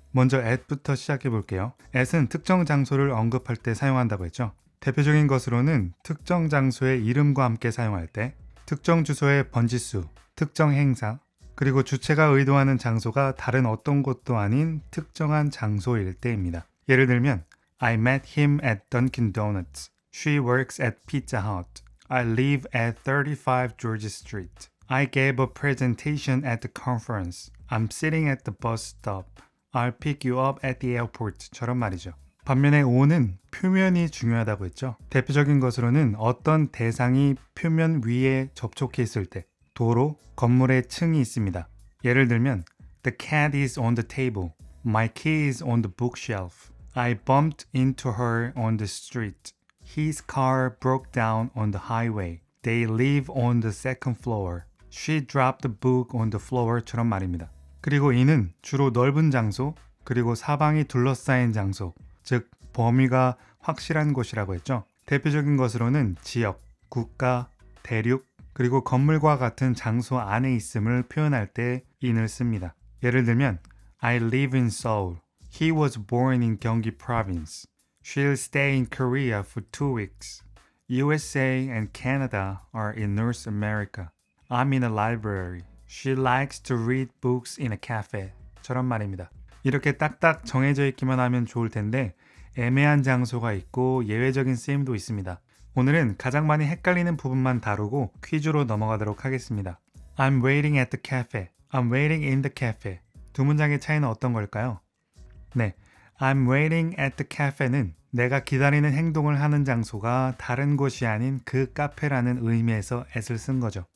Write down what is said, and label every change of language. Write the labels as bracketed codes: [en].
[ko] 먼저 at부터 시작해 볼게요. at은 특정 장소를 언급할 때 사용한다고 했죠. 대표적인 것으로는 특정 장소의 이름과 함께 사용할 때, 특정 주소의 번지수, 특정 행사, 그리고 주체가 의도하는 장소가 다른 어떤 곳도 아닌 특정한 장소일 때입니다. 예를 들면 [en] I met him at Dunkin' Donuts. She works at Pizza Hut. I live at 35 George Street. I gave a presentation at the conference. I'm sitting at the bus stop. I'll pick you up at the airport. [ko] 처럼 말이죠. 반면에 on은 표면이 중요하다고 했죠. 대표적인 것으로는 어떤 대상이 표면 위에 접촉해 있을 때, 도로, 건물에 층이 있습니다. 예를 들면 [en] The cat is on the table. My key is on the bookshelf. I bumped into her on the street. His car broke down on the highway. They live on the second floor. She dropped the book on the floor [ko] 처럼 말입니다. 그리고 이는 주로 넓은 장소, 그리고 사방이 둘러싸인 장소, 즉 범위가 확실한 곳이라고 했죠. 대표적인 것으로는 지역, 국가, 대륙, 그리고 건물과 같은 장소 안에 있음을 표현할 때 in을 씁니다. 예를 들면 [en] I live in Seoul. He was born in Gyeonggi Province. She'll stay in Korea for 2 weeks. USA and Canada are in North America. I'm in a library. She likes to read books in a cafe. [ko] 처럼 말입니다. 이렇게 딱딱 정해져 있기만 하면 좋을 텐데 애매한 장소가 있고 예외적인 쓰임도 있습니다. 오늘은 가장 많이 헷갈리는 부분만 다루고 퀴즈로 넘어가도록 하겠습니다. [en] I'm waiting at the cafe. I'm waiting in the cafe. [ko] 두 문장의 차이는 어떤 걸까요? 네, [en] I'm waiting at the cafe [ko] 는 내가 기다리는 행동을 하는 장소가 다른 곳이 아닌 그 카페라는 의미에서 at을 쓴 거죠.